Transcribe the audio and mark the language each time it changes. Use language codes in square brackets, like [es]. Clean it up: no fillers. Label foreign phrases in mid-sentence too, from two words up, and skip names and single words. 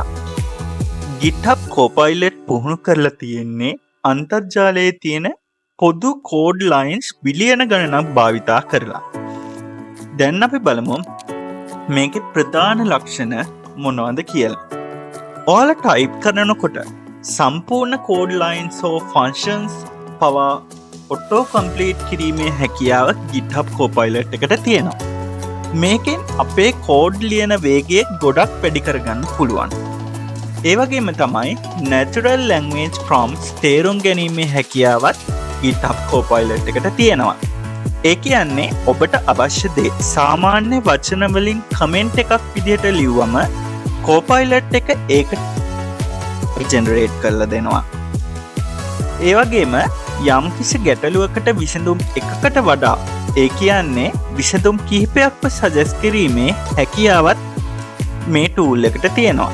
[si] GitHub Copilot පුහුණු කරලා තියෙන්නේ අන්තර්ජාලයේ තියෙන පොදු [en] code lines [si] බිලියන ගණනක් භාවිතා කරලා. දැන් අපි බලමු මේකේ ප්‍රධාන ලක්ෂණ මොනවද කියලා. ඔයාලා ටයිප් කරනකොට සම්පූර්ණ [en] code lines or functions [si] පවා [en] auto complete [si] කිරීමේ හැකියාව GitHub Copilot එකට තියෙනවා. මේකෙන් අපේ කෝඩ් ලියන වේගය ගොඩක් වැඩි කරගන්න පුළුවන්. ඒ වගේම තමයි [en] natural language prompts [si] තේරුම් ගැනීමේ හැකියාවත් GitHub Copilot එකට තියෙනවා. ඒ කියන්නේ ඔබට අවශ්‍ය දේ සාමාන්‍ය වචන වලින් කමෙන්ට් එකක් විදිහට ලිව්වම Copilot එක ඒක ජෙනරේට් කරලා දෙනවා. ඒ වගේම යම්කිසි ගැටලුවකට විසඳුම් එකකට වඩා ඒ කියන්නේ විසඳුම් කිහිපයක්ව සජෙස්ට් කිරීමේ හැකියාවත් මේ ටූල් එකට තියෙනවා.